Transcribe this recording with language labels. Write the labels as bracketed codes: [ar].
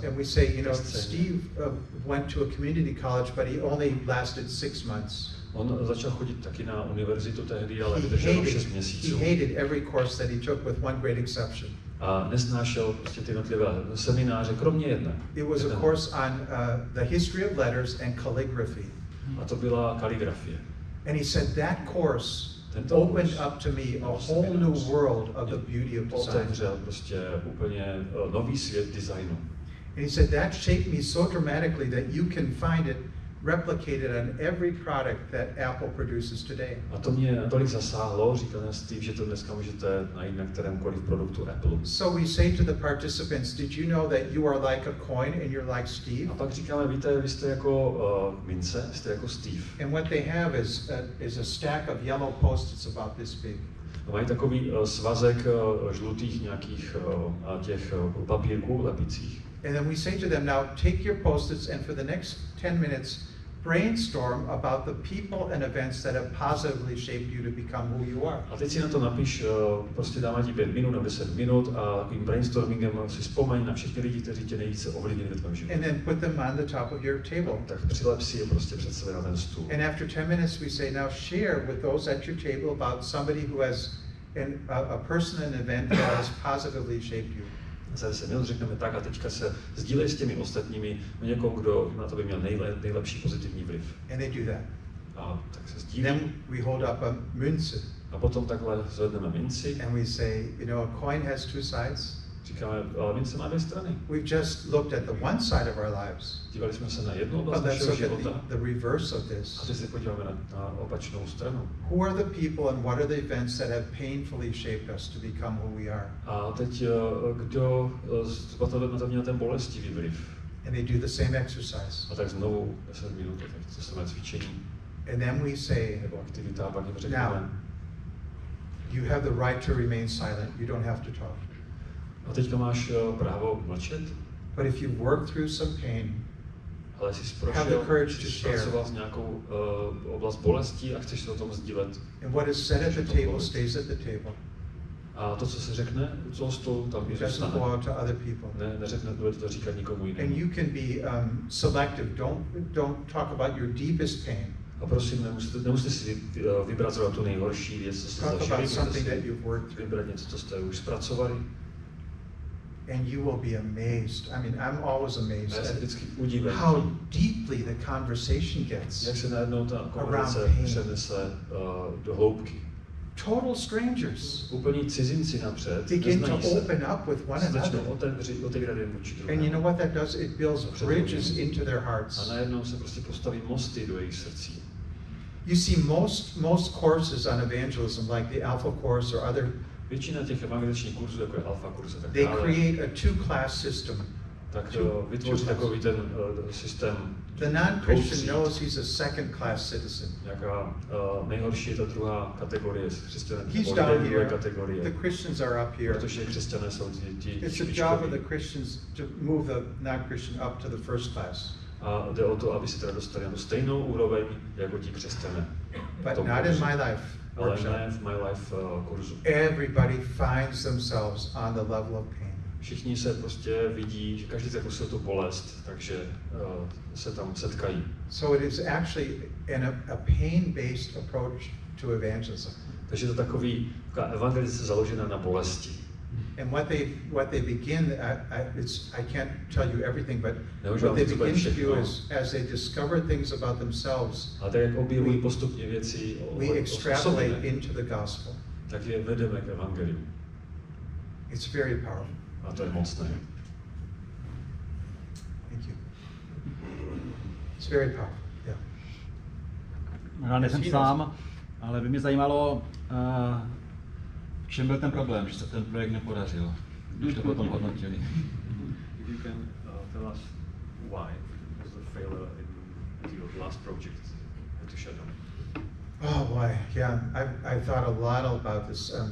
[en] And we say, you know, Steve went to a community college, but he only lasted 6 months. [cs] On začal chodit taky na univerzitu tehdy, ale vydržel 6 měsíců. [en] He hated every course that he took with one great exception. [cs] A nesnášel prostě ty jednotlivé semináře, kromě jedné. [en] It was a course on the history of letters and calligraphy. [cs] A to byla kaligrafie. [en] And he said that course opened up to me a whole new world of the beauty of design. [cs] Otevřel prostě úplně nový svět designu. [en] And he said that shaped me so dramatically that you can find it replicated on every product that Apple produces today. [cs] A to mě tolik zasáhlo, říkal Steve, že to dneska můžete najít na kterémkoliv produktu Apple. [en] So we say to the participants, did you know that you are like a coin and you're like Steve? [cs] A pak říkáme, víte, vy jste jako mince, jste jako Steve. [en] And what they have is a stack of yellow post-its about this big. [cs] A mají takový svazek žlutých nějakých těch papírků lepicích. [en] And then we say to them, now take your post-its and for the next 10 minutes brainstorm about the people and events that have positively shaped you to become who you are. [cs] A teď si na to napiš, prostě dáme ti 5 minut nebo 10 minut a takovým brainstormingem si vzpomeň na všechny lidi, kteří tě nejvíce ovlivnili ve tvém životě. [en] And then put them on the top of your table. [cs] Tak přilep si je prostě před sebe na ten stůl. [en] And after 10 minutes we say, now share with those at your table about somebody who has a person and event that has positively shaped you. [cs] Za 10 minut řekneme tak a teďka se sdílej s těmi ostatními o někom, kdo na to by měl nejlepší pozitivní vliv. [en] And they do that. [cs] A tak se sdílí. [en] Then we hold up a Münze. [cs] A potom takhle zvedneme minci. [en] And we say, you know, a coin has 2 sides. [cs] Říkáme, ale mince má 2 strany. [en] We've just looked at the one side of our lives. [cs] Dívali jsme se na jednu oblast našeho života. [en] The reverse of this. [cs] A teď se podíváme na opačnou stranu. [en] Who are the people and what are the events that have painfully shaped us to become who we are? [cs] A teď kdo na to měl ten bolestivý vliv? [en] And they do the same exercise. [cs] A tak znovu 10 minut, tak to samé cvičení. [en] And then we say, [cs] nebo aktivita, pak jim řekneme. [en] now, you have the right to remain silent. You don't have to talk. [cs] A teďka máš právo mlčet. [en] But if you work through some pain, [cs] ale jestli jsi [en] have the courage to share. [cs] pracoval s nějakou oblast bolesti a chceš se o tom sdílet. [en] And what is said at the table stays at the table. [cs] A to, co se řekne u toho stolu, tam i [en] Doesn't go out to other people. [cs] Neřekne to říkat nikomu jinému. [en] And you can be selective. Don't talk about your deepest pain. [cs] A prosím, nemusíte si vybrat zrovna tu nejhorší věc, co jste zažili, můžete si vybrat něco, co jste už zpracovali. [en] And you will be amazed. I mean, I'm always amazed at how deeply the conversation gets. [cs] Jak se najednou ta konverzace přenese do hloubky. [en] Total strangers [cs] úplní cizinci napřed [en] begin to open up with one another. [cs] Otevírat jeden vůči druhému. [en] And you know what that does? It builds bridges into their hearts. [cs] A najednou se prostě postaví mosty do jejich srdcí. [en] You see, most courses on evangelism, like the Alpha course or other, [cs] většina těch evangeličních kurzů, jako je Alpha kurze, tak [en] they create a two-class system. [cs] Tak vytvoří takový ten systém. [en] The non-Christian knows he's a second-class citizen. [cs] Nějaká nejhorší je ta druhá kategorie křesťané. [en] He's down here. The Christians are up here. [cs] Protože křesťané jsou ti [en] It's the job of the Christians to move the non-Christian up to the first class. [cs] A jde o to, aby se teda dostali na tu stejnou úroveň jako ti křesťané. [en] But not in my life. [cs] Ale ne v My Life kurzu. [en] Everybody finds themselves on the level of pain. [cs] Všichni se prostě vidí, že každý zakusil tu bolest, takže se tam setkají. [en] So it is actually a pain-based approach to evangelism. [cs] Takže to taková evangelizace založená na bolesti. [en] And what they begin, I can't tell you everything, but what they begin to do is, as they discover things about themselves, [cs] a tak jak objevují postupně věci [en] we extrapolate into the gospel. [cs] Tak je vedeme k evangeliu. [en] It's very powerful. [cs] A to je mocné. [en] Thank you. It's very powerful. Yeah. [cs] Já nejsem sám, ale by mě zajímalo, v čem byl ten problém, že se ten projekt nepodařil, když to potom hodnotili. [en] If you can tell us why was the failure in your last project at the Shadow? Oh boy, yeah. I thought a lot about this.